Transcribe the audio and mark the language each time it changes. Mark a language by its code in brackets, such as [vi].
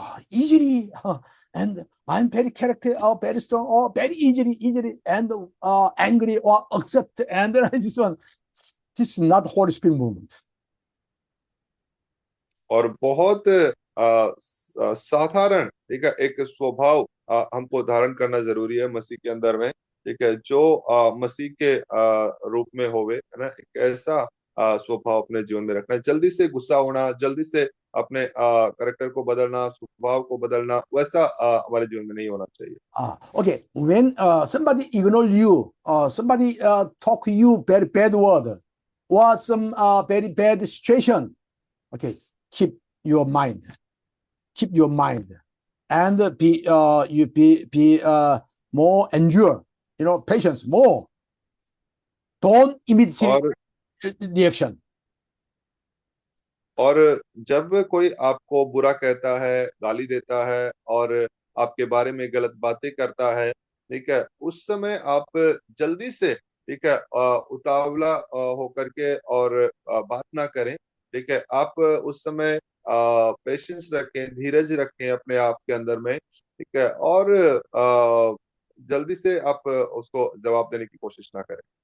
[en] Easily, and I'm very character, very strong, very easily, and angry or accept. And this one, this is not Holy Spirit movement. [hi] और बहुत साधारण, ठीक है, एक स्वभाव हमको धारण करना जरूरी है मसीह के अंदर में, ठीक है, जो मसीह के रूप में होवे, है ना, एक ऐसा स्वभाव अपने जीवन में रखना। जल्दी से गुस्सा होना, जल्दी से अपने कैरेक्टर को बदलना, स्वभाव को बदलना, वैसा हमारे जीवन में नहीं होना चाहिए। [en] Okay, when somebody ignore you, somebody talk you very bad word, or some very bad situation, okay, keep your mind, and be more endure, patience more. Don't immediately reaction. [hi] और जब कोई आपको बुरा कहता है, गाली देता है और आपके बारे में गलत बातें करता है, ठीक है, उस समय आप जल्दी से, ठीक है, उतावला होकर के और बात ना करें, ठीक है, आप उस समय पेशेंस रखें, धीरज रखें अपने आप के अंदर में, ठीक है, और जल्दी से आप उसको जवाब देने की कोशिश ना करें।